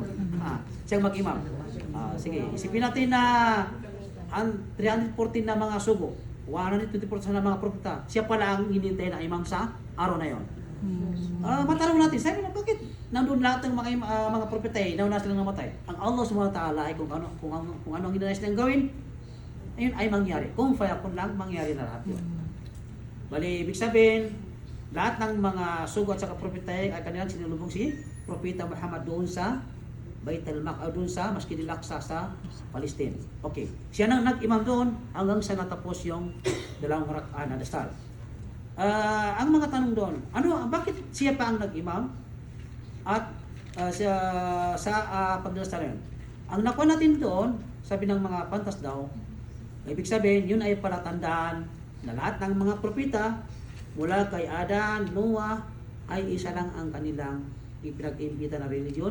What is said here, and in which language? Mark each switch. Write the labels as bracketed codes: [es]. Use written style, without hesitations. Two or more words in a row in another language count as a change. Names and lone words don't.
[tl] Siyang mag-imam. Sige, isipin natin na ang 314 na mga sugo, 124 na mga propeta, siya pala ang hinihintay na imam sa araw na yon. Matanong natin, sabi na, bakit nandun lahat ng mga propeta eh, nauna silang namatay? Ang Allah [ar] سبحانه وتعالى [tl] ay kung ano ang ginanais nilang gawin, ayun ay mangyari. [ar] كن فيكون [tl] lang, mangyari na lahat yun. Bali, ibig sabihin, lahat ng mga sugo at saka propeta ay kanilang sinulubong si Propeta Muhammad doon sa Bait al-Maqdis, doon sa Masjid al-Aqsa sa Palestine. Okay. Siya nang nag-imam doon hanggang sa natapos yung dalawang rak'ah na dasal. Ang mga tanong doon, bakit siya pa ang nag-imam? At sa pagdasal yun. Ang nakuha natin doon, sabi ng mga pantas daw, ibig sabihin, yun ay palatandaan na lahat ng mga propeta mula kay Adan, Noah, ay isa lang ang kanilang ipinag-imbita na religion.